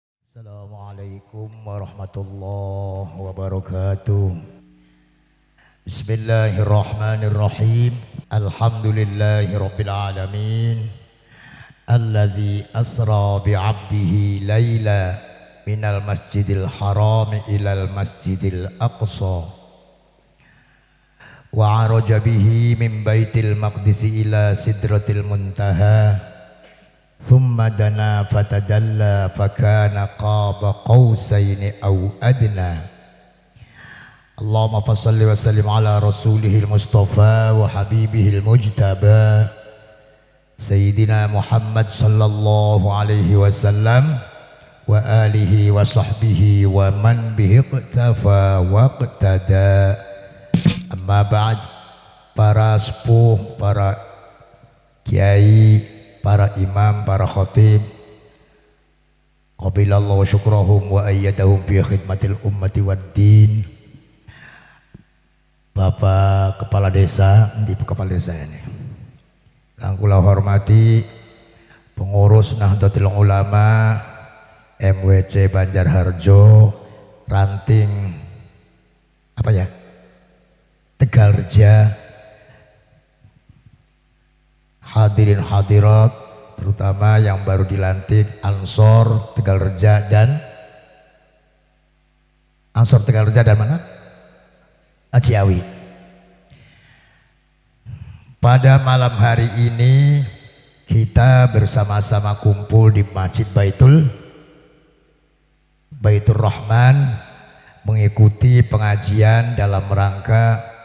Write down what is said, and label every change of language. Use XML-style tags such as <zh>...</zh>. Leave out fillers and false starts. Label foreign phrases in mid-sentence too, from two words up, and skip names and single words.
<ar>السلام عليكم ورحمة الله وبركاته. بسم الله الرحمن الرحيم. الحمد لله رب العالمين. الذي أسرى بعبده ليلا من المسجد الحرام إلى المسجد الأقصى. وعرج به من بيت المقدس إلى سدرة المنتهى. ثم دنا فتدلى فكان قاب قوسين أو أدنى. اللهم صل وسلم على رسوله المصطفى وحبيبه المجتبى سيدنا محمد صلى الله عليه وسلم وآله وصحبه ومن به اقتفى واقتدى. أما بعد,</ar> <id>para sepuh, para kiai, para imam, para khatib,</id> <ar>قبل الله شكرهم وأيدهم في خدمة الأمة والدين.</ar> <id>Bapak kepala desa, di kepala desa ini</id> <jv>kang kula hormati</jv> <id>pengurus Nahdlatul Ulama MWC Banjarharjo ranting apa ya, Tegalreja, hadirin hadirat terutama yang baru dilantik Ansor Tegalreja dan mana? Ciawi. Pada malam hari ini kita bersama-sama kumpul di Masjid Baitur Rahman mengikuti pengajian dalam rangka</id>